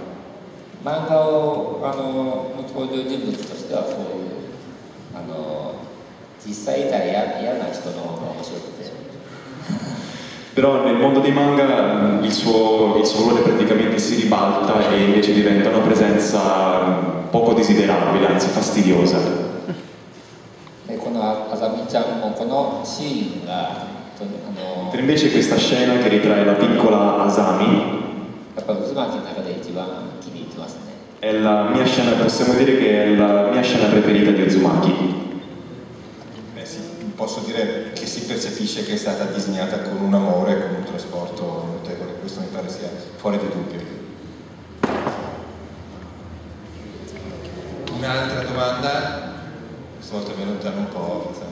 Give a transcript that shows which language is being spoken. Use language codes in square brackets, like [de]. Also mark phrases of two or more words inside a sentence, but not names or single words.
[it] Però nel mondo dei manga il suo ruolo praticamente si ribalta e invece diventa una presenza poco desiderabile, anzi fastidiosa. Invece questa scena che ritrae la piccola Asami [ja] やっぱ渦巻きの中で一番気に入ってますね。 [it] È la mia scena, possiamo dire che è la mia scena preferita di Uzumaki. Beh sì, posso dire che si percepisce che è stata disegnata con un amore, con un trasporto notevole, questo mi pare sia fuori di dubbio. Un'altra domanda, questa volta mi allontano un po'.